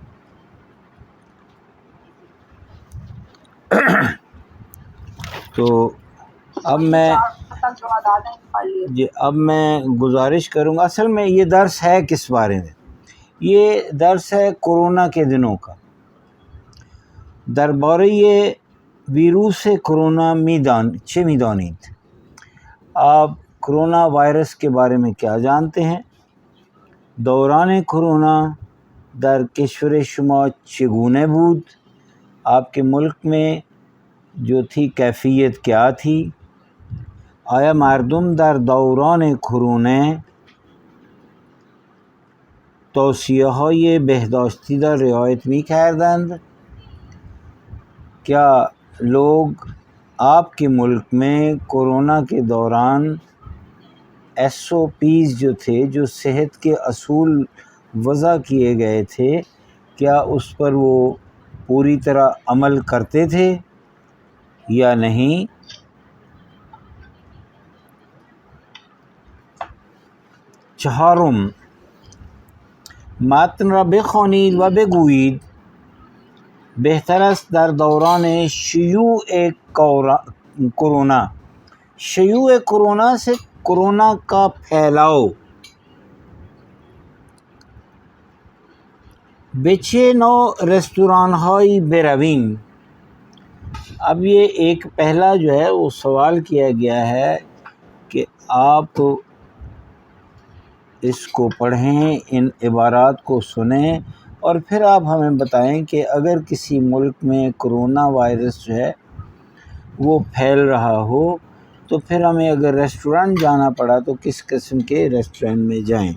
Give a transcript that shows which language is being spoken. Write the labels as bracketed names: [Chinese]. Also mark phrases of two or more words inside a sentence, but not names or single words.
[Urdu] تو اب میں گزارش کروں گا، اصل میں یہ درس ہے کس بارے میں؟ یہ درس ہے کورونا کے دنوں کا، [Persian] درباره ویروس کرونا چه میدانید؟ [Urdu] آپ [English] corona virus [Urdu] کے بارے میں کیا جانتے ہیں؟ [Persian] دوران کرونا در کشور شما چگونه بود؟ [Urdu] آپ کے ملک میں جو تھی کیفیت کیا تھی؟ [Persian] آیا مردم در دوران کرونا توصیه‌های بهداشتی را رعایت می‌کردند؟ [Urdu] کیا لوگ آپ کے ملک میں کورونا کے دوران SOPs جو تھے، جو صحت کے اصول وضع کیے گئے تھے، کیا اس پر وہ پوری طرح عمل کرتے تھے یا نہیں؟ [Persian] چهارم، متن را بخوانید و بگویید بهتر است در دوران شیوع کرونا، [Urdu] شیوع کرونا سے کرونا کا پھیلاؤ، [Persian] به چه نوع رستوران‌هایی برویم؟ [Urdu] اب یہ ایک پہلا جو ہے وہ سوال کیا گیا ہے کہ آپ اس کو پڑھیں، ان عبارات کو سنیں، اور پھر آپ ہمیں بتائیں کہ اگر کسی ملک میں [English] corona virus [Urdu] جو ہے وہ پھیل رہا ہو تو پھر ہمیں اگر ریسٹورنٹ جانا پڑا تو کس قسم کے ریسٹورنٹ میں جائیں۔